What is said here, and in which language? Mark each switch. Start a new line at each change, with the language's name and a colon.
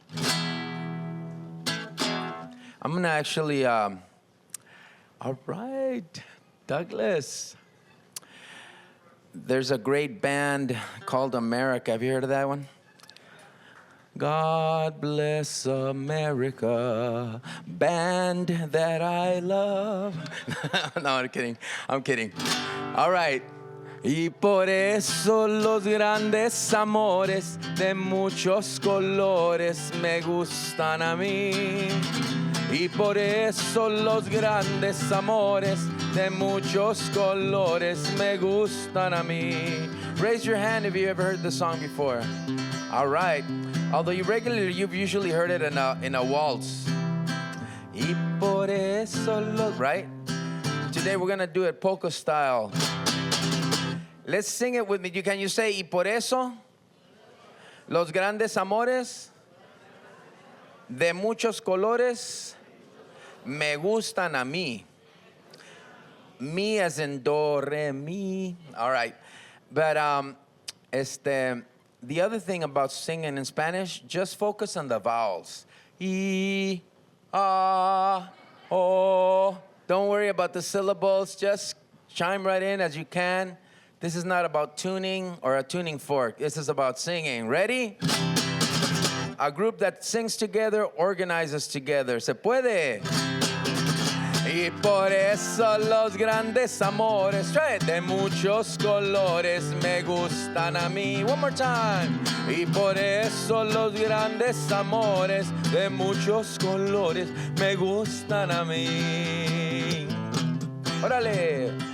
English: I'm gonna actually, all right, Douglas. There's a great band called America. Have you heard of that one? God bless America, band that I love. No, I'm kidding. I'm kidding. All right.
Spanish: Y por eso los grandes amores de muchos colores me gustan a mí. Y por eso los grandes amores de muchos colores me gustan a mí.
English: Raise your hand if you ever heard the song before. All right. Although you've usually heard it in a waltz.
Spanish: Y por eso
English: right? Today we're gonna do it polka style. Let's sing it with me. Can you say,
Spanish: y por eso los grandes amores de muchos colores me gustan a mí.
English: Me as in do, re, mi. All right. But the other thing about singing in Spanish, just focus on the vowels. Y, a, o. Don't worry about the syllables. Just chime right in as you can. This is not about tuning or a tuning fork. This is about singing. Ready? A group that sings together organizes together.
Spanish: ¿Se puede? Y por eso los grandes amores de muchos colores me gustan a mí.
English: One more time.
Spanish: Y por eso los grandes amores de muchos colores me gustan a mí. Órale.